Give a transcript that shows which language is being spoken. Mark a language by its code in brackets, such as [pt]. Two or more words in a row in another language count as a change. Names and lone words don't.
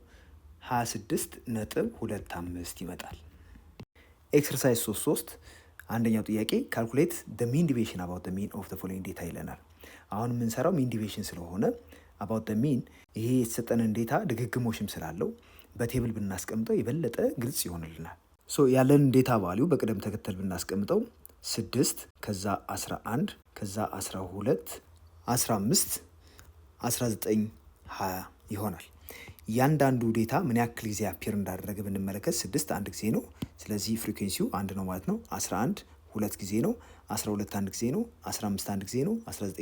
[am] 26.25 ይመጣል። ኤክሰርሳይዝ 3 አንደኛው ጥያቄ ካልኩሌት [en] the mean deviation about the mean of the following data [am] ይለናል። አሁን የምንሰራው [en] mean deviation [am] ስለሆነ [en] about the mean [am] ይሄ የተሰጠንን ዴታ ድግግሞሽም ስላለው በቴብል ብናስቀምጠው የበለጠ ግልጽ ይሆንልናል። ያለን ዴታ ቫልዩ በቅደም ተከተል ብናስቀምጠው 6፣ ከዛ 11፣ ከዛ 12፣ 15፣ 19፣ 20 ይሆናል። እያንዳንዱ ዴታ ምን ያክል ጊዜ አፒር እንዳደረገ ብንመለከት 6 አንድ ጊዜ ነው፣ ስለዚህ ፍሪኩዌንሲው 1 ነው ማለት ነው። 11 2 ጊዜ ነው፣ 12 1 ጊዜ ነው፣ 15 1 ጊዜ ነው፣ 19